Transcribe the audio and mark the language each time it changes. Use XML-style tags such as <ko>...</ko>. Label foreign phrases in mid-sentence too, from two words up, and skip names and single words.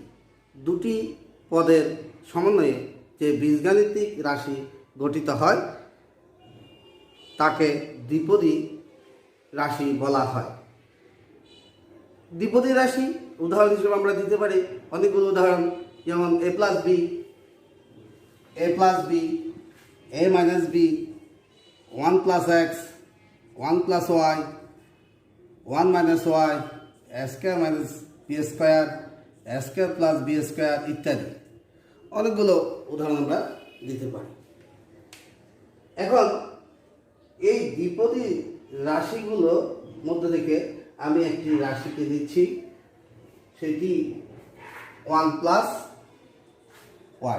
<bn>দুটি পদের সমন্বয়ে যে বীজগাণিতিক রাশি গঠিত হয় তাকে দ্বিপদী রাশি বলা হয়। দ্বিপদী রাশি উদাহরণ হিসেবে আমরা দিতে পারি অনেকগুলো উদাহরণ, যেমন a প্লাস বি,</bn> <en>a minus b, 1 plus x, 1 plus y, 1 minus y, a square minus b square, a square plus b square</en> <bn>ইত্যাদি অনেকগুলো উদাহরণ আমরা দিতে পারি। এখন এই দ্বিপদী রাশিগুলোর মধ্যে থেকে আমি একটি রাশিকে দিচ্ছি, সেটি</bn> <en>1 plus y।</en>